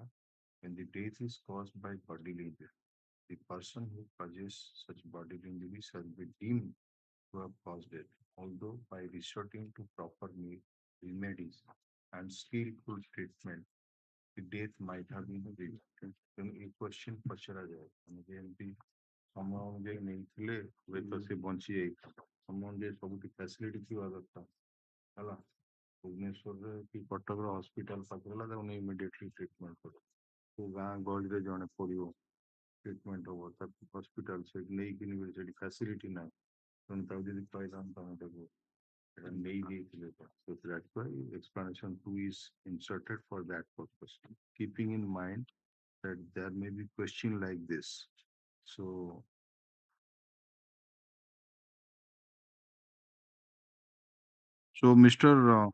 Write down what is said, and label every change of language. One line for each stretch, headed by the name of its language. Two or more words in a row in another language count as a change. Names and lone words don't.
English: When the death is caused by bodily injury, the person who causes such bodily injury shall be deemed to have caused it, although by resorting to proper remedies and skillful treatment, the death might have been prevented. Then a question
Odia: ପଚରାଯାଏ ଆମେ ଯେମିତି ସମୟ ଅନୁଯାୟୀ ନେଇଥିଲେ ହୁଏତ ସେ ବଞ୍ଚି ଯାଇଥାନ୍ତା ସମୟ ଅନୁଯାୟୀ ସବୁଠି ଫ୍ୟାସିଲିଟି ଥିବା ଦରକାର ହେଲା ଭୁବନେଶ୍ୱରରେ କି କଟକର ହସ୍ପିଟାଲ ପାଖରେ ହେଲା ତାକୁ ନେଇ
English: immediately treatment
Odia: କର କୋଉ ଗାଁ ଗହଳିରେ ଜଣେ ପଡ଼ିବ ଟ୍ରିଟମେଣ୍ଟ ହବ ତାକୁ ହସ୍ପିଟାଲ ସେଠି ନେଇକିନି ସେଠି ଫ୍ୟାସିଲିଟି ନାହିଁ ତେଣୁ ତାକୁ ଯଦି କହିଥାନ୍ତି ତମେ ତାକୁ
English: so that's why explanation 2 is inserted for that purpose, keeping in mind that there may be question like this. So Mr.